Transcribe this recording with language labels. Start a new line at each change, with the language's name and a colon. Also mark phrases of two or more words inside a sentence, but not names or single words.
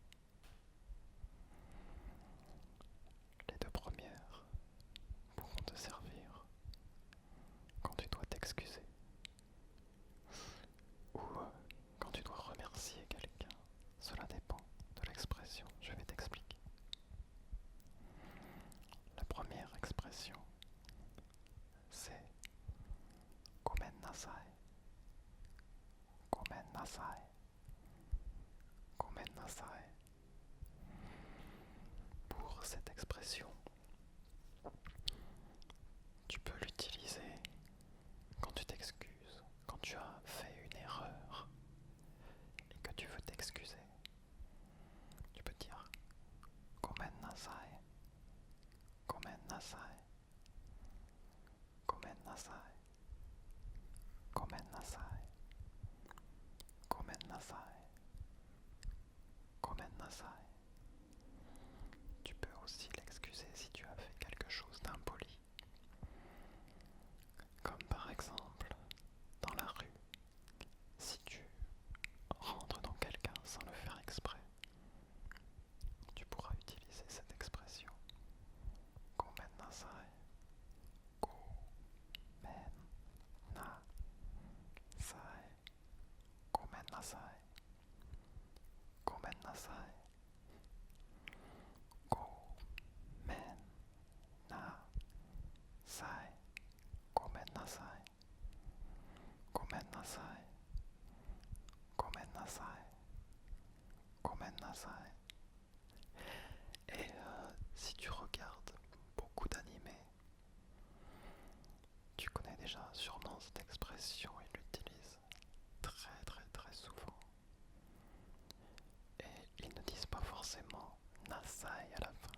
French: Les deux premières pourront te servir quand tu dois t'excuser ou quand tu dois remercier quelqu'un. Cela dépend de l'expression. Je vais t'expliquer. La première expression, c'est
Japanese: ごめんなさい. ごめんなさい。ごめんなさい.
French: Pour cette expression, tu peux l'utiliser quand tu t'excuses, quand tu as fait une erreur et que tu veux t'excuser. Tu peux dire
Japanese: ごめんなさい. ごめんなさい。ごめんなさい. ごめんなさい。ごめんなさい. ごめんなさい.
French: Tu peux aussi l'excuser si tu as fait quelque chose d'impoli. Comme par exemple, dans la rue, si tu rentres dans quelqu'un sans le faire exprès, tu pourras utiliser cette expression.
Japanese: ごめんなさい。ごめんなさい. ごめんなさい。ごめんなさい. ごめんなさい. ごめんなさい。ごめんなさい. ごめんなさい。ごめんなさい.
French: Et si tu regardes beaucoup d'animés, tu connais déjà sûrement cette expression, ils l'utilisent très souvent. Et ils ne disent pas forcément nasai à la fin.